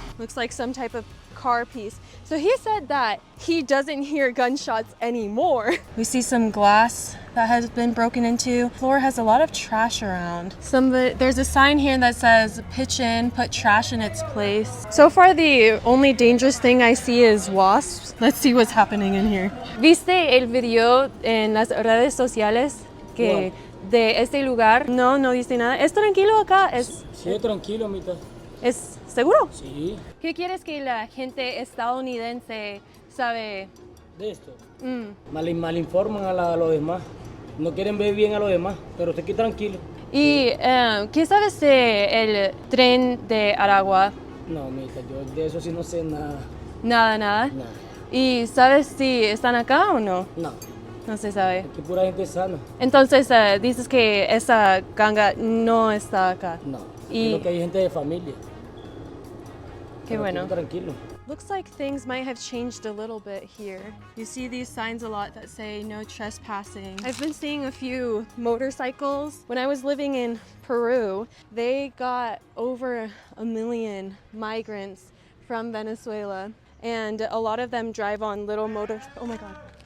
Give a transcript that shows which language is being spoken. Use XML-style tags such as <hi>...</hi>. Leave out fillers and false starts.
<en>Looks like some type of car piece. So he said that he doesn't hear gunshots anymore. We see some glass that has been broken into. Floor has a lot of trash around. There's a sign here that says pitch in, put trash in its place. So far the only dangerous thing I see is wasps. Let's see what's happening in here.</en> <es>¿Viste el video en las redes sociales que de este lugar? No, no dice nada. ¿Es tranquilo acá? Sí, tranquilo, mitad. ¿Es seguro? Sí. ¿Qué quieres que la gente estadounidense sabe De esto. Mal informan a los demás. No quieren ver bien a los demás, pero usted aquí tranquilo. ¿Y qué sabes de el Tren de Aragua? No, mija, yo de eso sí no sé nada. Nada, nada. Nada. ¿Y sabes si están acá o no? No. No se sabe. Aquí pura gente sana. Entonces dices que esa ganga no está acá. No. Y Creo que hay gente de familia. qué bueno. Tranquilo.</es> <en>Looks like things might have changed a little bit here. You see these signs a lot that say no trespassing. I've been seeing a few motorcycles. When I was living in Peru, they got over 1 million migrants from Venezuela, and a lot of them drive on little oh my god.</en>